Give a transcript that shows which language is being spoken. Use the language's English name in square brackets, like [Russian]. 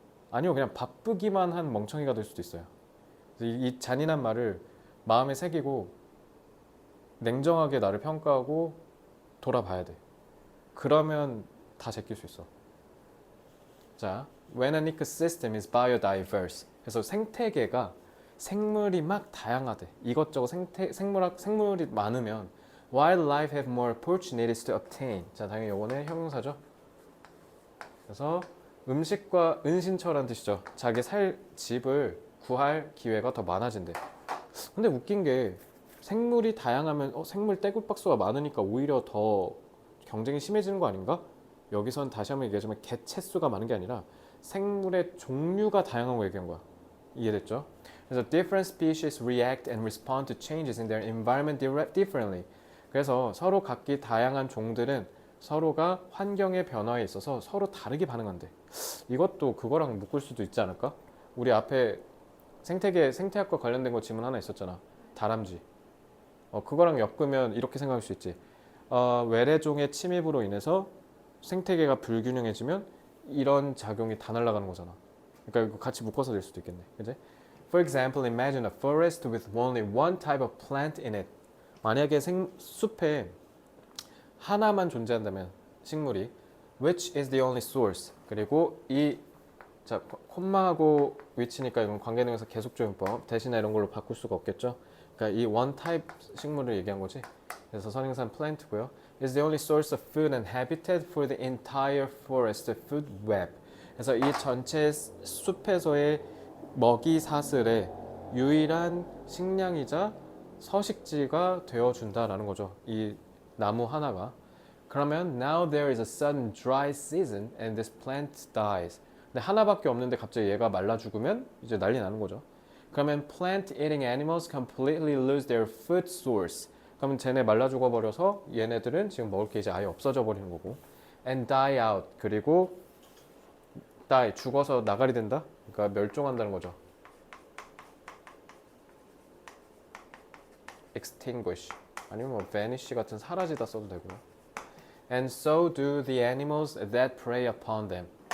[Korean] 아니요, 그냥 바쁘기만 한 멍청이가 될 수도 있어요. 그래서 이 잔인한 말을 마음에 새기고 냉정하게 나를 평가하고 돌아봐야 돼. 그러면 다 제낄 수 있어. 자, [English] when an ecosystem is biodiverse. [Korean] 그래서 생태계가 생물이 막 다양하대. 이것저것 생물이 많으면 [English] wildlife have more opportunities to obtain. [Korean] 자, 당연히 요거는 형용사죠. 그래서 음식과 은신처란 뜻이죠. 자기 살 집을 구할 기회가 더 많아진대. 근데 웃긴 게 생물이 다양하면 생물 떼굴박수가 많으니까 오히려 더 경쟁이 심해지는 거 아닌가? 여기선 다시 한번 얘기하자면 개체수가 많은 게 아니라 생물의 종류가 다양한 거 얘기한 거야. 이해됐죠? [English] 그래서 different species react and respond to changes in their environment differently. [Korean] 그래서 서로 각기 다양한 종들은 서로가 환경의 변화에 있어서 서로 다르게 반응한대. 이것도 그거랑 묶을 수도 있지 않을까? 우리 앞에 생태학과 관련된 거 질문 하나 있었잖아. 다람쥐. 그거랑 엮으면 이렇게 생각할 수 있지. 외래종의 침입으로 인해서 생태계가 불균형해지면 이런 작용이 다 날아가는 거잖아. 그러니까 이거 같이 묶어서 될 수도 있겠네. 그지? [English] For example, imagine a forest with only one type of plant in it. [Korean] 만약에 숲에 하나만 존재한다면 식물이 [English] which is the only source. [Korean] 그리고 자, 콤마하고 위치니까 이건 관계능에서 계속조용법 대신에 이런 걸로 바꿀 수가 없겠죠. 그러니까 이 one type 식물을 얘기한 거지. 그래서 선행사는 plant고요. is the only source of food and habitat for the entire forest food web. 그래서 이 전체 숲에서의 먹이 사슬의 유일한 식량이자 서식지가 되어준다라는 거죠. 이 나무 하나가. [English] 그러면 now there is a sudden dry season and this plant dies. [Korean] 근데 하나밖에 없는데 갑자기 얘가 말라 죽으면 이제 난리 나는 거죠. 그러면 [English] plant eating animals completely lose their food source. [Korean] 그러면 쟤네 말라 죽어버려서 얘네들은 지금 먹을 게 이제 아예 없어져 버리는 거고. [English] and die out. [Korean] 그리고 die 죽어서 나가리 된다. 그러니까 멸종한다는 거죠. extinguish 아니면 뭐 vanish 같은 사라지다 써도 되고요. [English] And so do the animals that prey upon them.